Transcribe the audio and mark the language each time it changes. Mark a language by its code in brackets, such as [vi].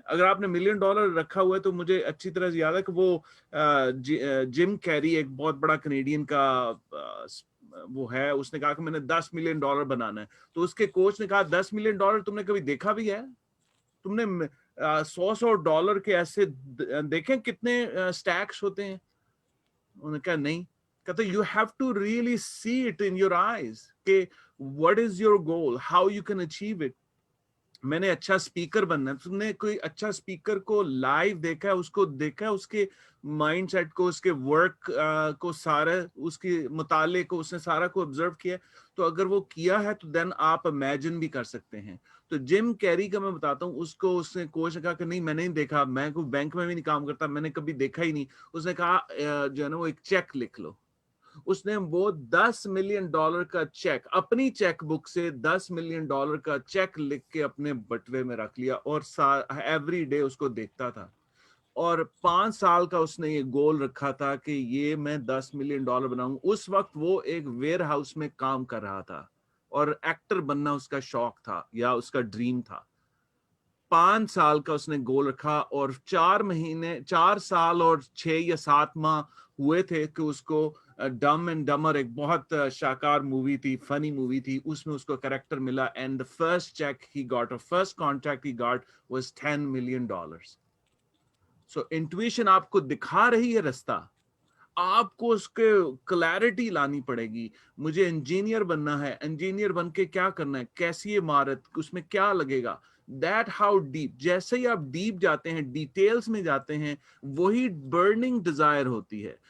[ur] اگر آپ نے $1 ملین رکھا ہوا ہے تو مجھے اچھی طرح سے یاد ہے کہ وہ جم کیری ایک بہت بڑا کینیڈین کا وہ ہے، اس نے کہا کہ میں نے $10 ملین بنانا ہے. تو اس کے کوچ نے کہا $10 ملین تم نے کبھی دیکھا بھی ہے؟ تم نے $100 کے ایسے دیکھیں کتنے سٹیکس ہوتے ہیں؟ انہوں نے کہا نہیں. کہتے [en] you have to really see it in your eyes [ur] کہ [en] what is your goal, how you can achieve it. [ur] میں نے اچھا اسپیکر بننا ہے. تم نے کوئی اچھا اسپیکر کو لائیو دیکھا ہے، اس کو دیکھا ہے، اس کے مائنڈ سیٹ کو، اس کے ورک کو، سارا اس کے مطالعے کو، اس نے سارا کو آبزرو کیا. تو اگر وہ کیا ہے تو [en] then [ur] آپ امیجن بھی کر سکتے ہیں. تو جم کیری کا میں بتاتا ہوں، اس کو اس نے کوچ نے کہا کہ نہیں میں نہیں دیکھا، میں کوئی بینک میں بھی نہیں کام کرتا، میں نے کبھی دیکھا ہی نہیں. اس نے کہا جو ہے نا وہ ایک چیک لکھ لو. اس نے وہ $10 ملین کا چیک اپنی چیک بک سے $10 ملین کا چیک لکھ کے اپنے بٹوے میں رکھ لیا، اور ایوری ڈے اس کو دیکھتا تھا. اور 5 سال کا اس نے یہ گول رکھا تھا کہ یہ میں $10 ملین بناؤں. اس وقت وہ ایک ویئر ہاؤس میں کام کر رہا تھا اور ایکٹر بننا اس کا شوق تھا یا اس کا ڈریم تھا. 5 سال کا اس نے گول رکھا، اور 4 سال اور 6 یا 7 ماہ ہوئے تھے کہ اس کو ڈم اینڈ ڈمر ایک بہت شاکار مووی تھی، فنی مووی تھی، اس میں اس کو کریکٹر ملا. [en] And the first check he got, or first contract he got was $10 million. [ur] So intuition آپ کو دکھا رہی ہے رستہ، آپ کو اس کے کلیرٹی لانی پڑے گی. مجھے انجینئر بننا ہے، انجینئر بن کے کیا کرنا ہے، کیسی عمارت، اس میں کیا لگے گا. [en] that how deep, [ur] جیسے ہی آپ ڈیپ جاتے ہیں، ڈیٹیلز میں جاتے ہیں، وہی برننگ ڈیزائر ہوتی ہے.